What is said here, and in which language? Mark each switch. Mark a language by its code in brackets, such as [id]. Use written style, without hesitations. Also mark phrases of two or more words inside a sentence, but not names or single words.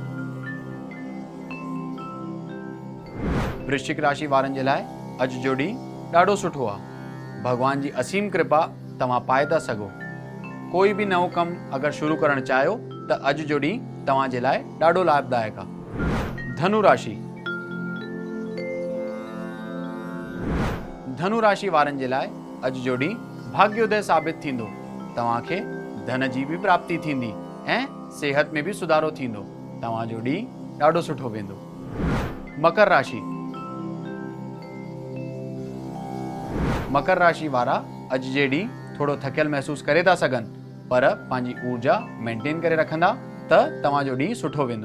[sd] वृश्चिक राशि वारनि जे लाइ अॼु जो ॾींहुं ॾाढो सुठो आहे। भगवान जी असीम कृपा तव्हां पाए था सघो। कोई बि नओं कमु अगरि शुरू करणु चाहियो त अॼु जो ॾींहुं तव्हां जे लाइ ॾाढो लाभदायक आहे। धनु राशि। धनु राशि वारनि जे लाइ अॼु जो ॾींहुं भाग्योदय साबित थींदो। तव्हांखे धन जी बि प्राप्ति थींदी ऐं सेहत में बि सुधारो थींदो। तव्हांजो ॾींहुं ॾाढो सुठो वेंदो। मकर राशि। मकर राशि वारा अॼु जे ॾींहुं थोरो थकियल महसूस करे था सघनि, पर पंहिंजी ऊर्जा मेंटेन करे रखंदा त तव्हांजो ॾींहुं सुठो वेंदो।